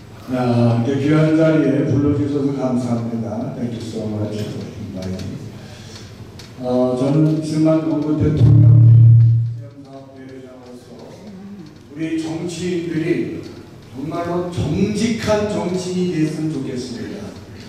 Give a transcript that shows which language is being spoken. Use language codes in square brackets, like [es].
[ko] 이렇게 귀한 자리에 불러주셔서 감사합니다. [en] Thank you so much for inviting. [ko] 저는 이승만 공군 대통령 기념사업대회장으로서 우리 정치인들이 정말로 정직한 정치인이 됐으면 좋겠습니다.